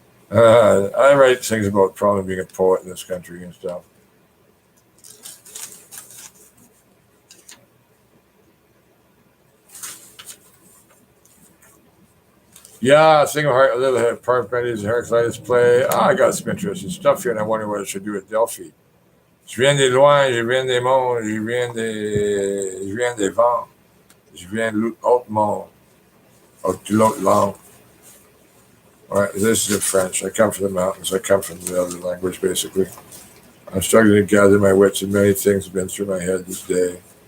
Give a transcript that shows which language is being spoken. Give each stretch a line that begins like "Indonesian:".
English: I write things about probably being a poet in this country and stuff. Yeah, single heart, a little head, Parmenides, Heraclitus play. I got some interesting stuff here, and I wonder what I should do with Delphi.
French: Je viens des loin, je viens des monts, je viens des vents, je viens de l'autre land.
English: All right, this is in French. I come from the mountains. I come from the other language, basically. I'm struggling to gather my wits, and many things have been through my head this day.